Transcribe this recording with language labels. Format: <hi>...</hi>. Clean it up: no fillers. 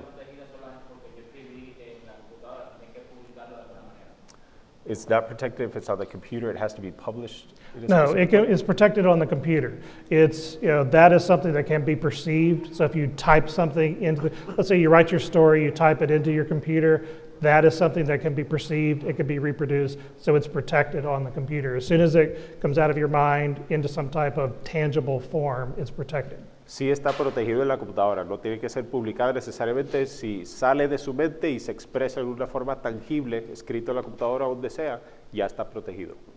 <es>queda protegida solamente porque yo escribí en la computadora, tienen que publicarlo de alguna manera.</es> <en>It's not protected if it's on the computer. It has to be published. No, it's protected on the computer. It's, that is something that can be perceived. So if you type something into let's say you write your story, you type it into your computer, that is something that can be perceived, it can be reproduced, so it's protected on the computer. As soon as it comes out of your mind into some type of tangible form, it's protected.</en> <es>Sí está protegido en la computadora, no tiene que ser publicado necesariamente. Si sale de su mente y se expresa en una forma tangible, escrito en la computadora o donde sea, ya está protegido.</es>